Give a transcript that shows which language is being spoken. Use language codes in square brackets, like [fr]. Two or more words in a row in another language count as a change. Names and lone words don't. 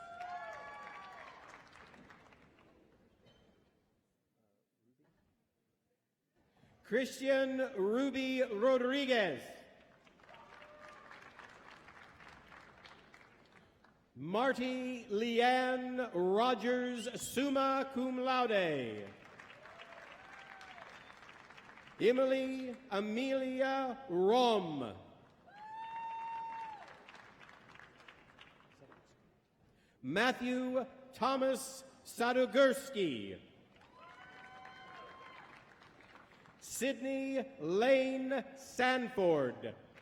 [en] Christian Ruby Rodriguez. Marty Leanne Rogers, [la] summa cum laude. [en] Emily Amelia Rom. Matthew Thomas Sadugursky. Sydney Lane Sanford.